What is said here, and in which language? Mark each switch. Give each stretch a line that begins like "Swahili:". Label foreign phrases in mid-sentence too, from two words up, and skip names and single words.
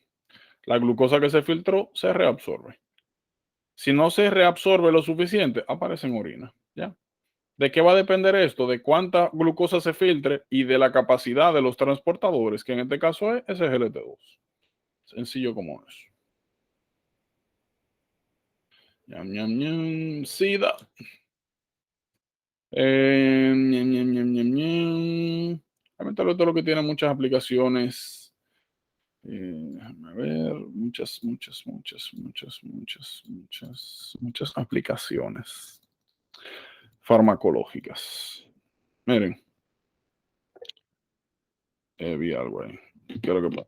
Spanish: La glucosa que se filtró se reabsorbe. Si no se reabsorbe lo suficiente, aparece en orina. ¿Ya? ¿De qué va a depender esto? De cuánta glucosa se filtre y de la capacidad de los transportadores, que en este caso es SGLT2. Sencillo como eso. Ñam, ñam, ñam. SIDA. Ñam, ñam, ñam, ñam, ñam. Lamentablemente todo lo que tiene muchas aplicaciones. Déjame ver. Muchas aplicaciones farmacológicas. Miren. Vi algo ahí. ¿Qué es lo que pasa?